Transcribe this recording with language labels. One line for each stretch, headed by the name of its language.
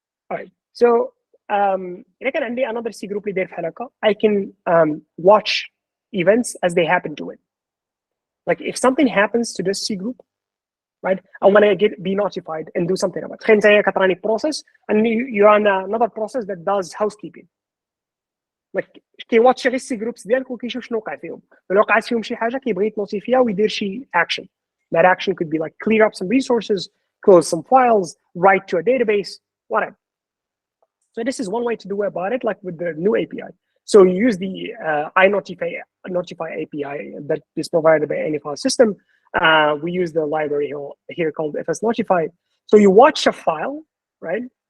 English: All right. So
Arabic: إذا كان عندي
English: another C group
Arabic: اللي داير بحال هكا,
English: I can watch events as they happen to it. Like if something happens to this C group, right? I want to be notified and do something about it.
Arabic: تخيل انت كتراني
English: process and you're on another process that does housekeeping.
Arabic: Like كيواتش غير C groups ديالك وكيشوف شنو وقع فيهم. لو وقعت فيهم شي حاجه كيبغي يتنوتيفيها ويدير شي action.
English: That action could be like clear up some resources, close some files, write to a database, whatever. So this is one way to do about it, like with the new API. So you use the iNotify API that is provided by any file system. We use the library here called fsnotify. So you watch a file, right?